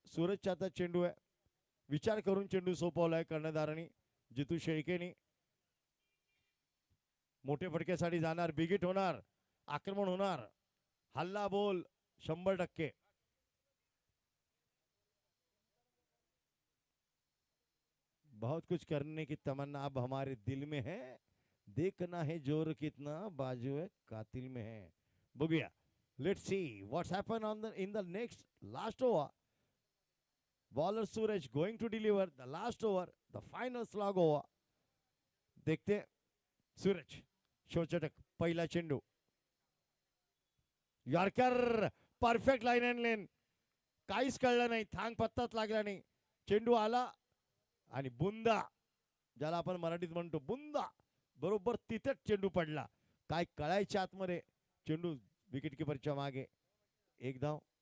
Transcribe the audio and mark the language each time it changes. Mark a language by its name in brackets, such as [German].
[Marathi] सूरजचा आता चेंडू आहे, विचार करून चेंडू सोपवलाय कर्णधारांनी, जितू शेळकेनी। मोठे फटक्यासाठी जाणार, बिगिट होणार, आक्रमण होणार, हल्ला बोल 100%। [Hindi] बहुत कुछ करने की तमन्ना अब हमारे दिल में है, देखना है जोर कितना बाजू है कातिल में है। [Marathi] बघूया, [English] Let's see what's happen on the in the next last over. Bowler Suraj going to deliver the last over, the final slog over. [Hindi] देखते [Marathi] सूरज, शेवटचा पहिला चेंडू, यॉर्कर, परफेक्ट लाईन अँड लेन, काहीच कळलं नाही, थांग पत्ताच लागला नाही, चेंडू आला आणि बुंदा, ज्याला आपण मराठीत म्हणतो बुंदा, बरोबर तिथेच चेंडू पडला, काय कळायच्या आतमध्ये, चेंडू विकेट किपरच्या मागे, 1 धाव।